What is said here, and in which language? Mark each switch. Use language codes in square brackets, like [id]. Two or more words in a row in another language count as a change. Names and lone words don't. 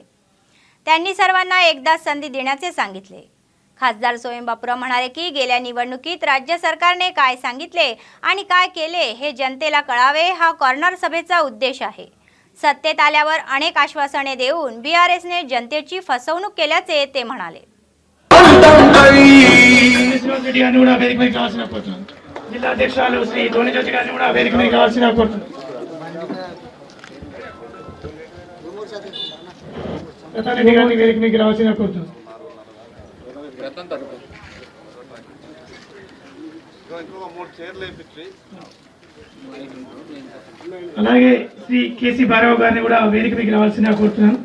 [mr] त्यांनी सर्वांना एकदा संधी देण्याचे सांगितले. खासदार सोयम बापुराव म्हणाले की गेल्या निवडणुकीत राज्य सरकारने काय सांगितले आणि काय केले हे जनतेला कळावे हा कॉर्नर सभेचा उद्देश आहे. सत्तेत आल्यावर अनेक आश्वासने देऊन बीआरएसने जनतेची फसवणूक केल्याचे ते म्हणाले. [te] జిల్లాధ్యక్షులు శ్రీ ధోనిజ్యోతి గారిని కూడా వేదిక మీద కావాల్సిన కోరుతున్నాను. రతనరెడ్డి గారిని వేదిక మీద రావాల్సిన కోరుతున్నాను. అలాగే శ్రీ కేసీ భారవ్ గారిని కూడా వేదిక మీద రావాల్సిన కోరుతున్నాను.